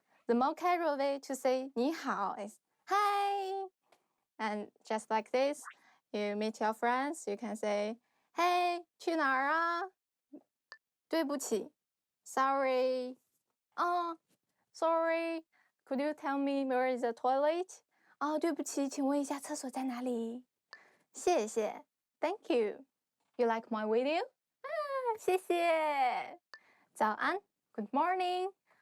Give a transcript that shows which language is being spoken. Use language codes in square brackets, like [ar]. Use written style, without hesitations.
[en] The more casual way to say 你好 is hi. And just like this, you meet your friends, you can say, hey, [zh] 去哪儿啊？ [en] 对不起 sorry. Sorry, could you tell me where is the toilet? [zh] 对不起，请问一下厕所在哪里？ [en] 谢谢 Thank you. You like my video? 谢谢。早安 Good morning.